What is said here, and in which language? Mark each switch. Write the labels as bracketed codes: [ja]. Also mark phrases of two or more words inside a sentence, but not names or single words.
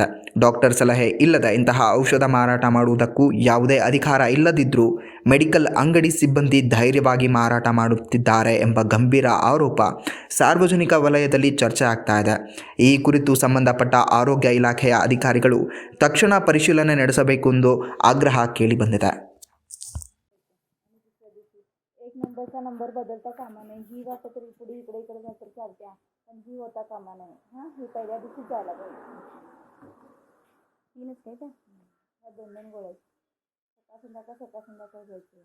[kn] ಡಾಕ್ಟರ್ ಸಲಹೆ ಇಲ್ಲದೆ ಇಂತಹ ಔಷಧ ಮಾರಾಟ ಮಾಡುವುದಕ್ಕೂ ಯಾವುದೇ ಅಧಿಕಾರ ಇಲ್ಲದಿದ್ದರೂ ಮೆಡಿಕಲ್ ಅಂಗಡಿ ಸಿಬ್ಬಂದಿ ಧೈರ್ಯವಾಗಿ ಮಾರಾಟ ಮಾಡುತ್ತಿದ್ದಾರೆ ಎಂಬ ಗಂಭೀರ ಆರೋಪ ಸಾರ್ವಜನಿಕ ವಲಯದಲ್ಲಿ ಚರ್ಚೆ ಆಗ್ತಾ ಇದೆ. ಈ ಕುರಿತು ಸಂಬಂಧಪಟ್ಟ ಆರೋಗ್ಯ ಇಲಾಖೆಯ ಅಧಿಕಾರಿಗಳು ತಕ್ಷಣ ಪರಿಶೀಲನೆ ನಡೆಸಬೇಕು ಎಂದು ಆಗ್ರಹ ಕೇಳಿಬಂದಿದೆ. [mr] नंबरचा नंबर बदलता कामा नाही. ही वाटत तरी पुढे इकडे तर चालत्या, पण ही होता कामा नाही. हां, ही पहिल्या दिवशी जायला पाहिजे. तीनच काय त्या ह्या 2 गोळ्या सकाळ संध्याकाळ घ्यायची.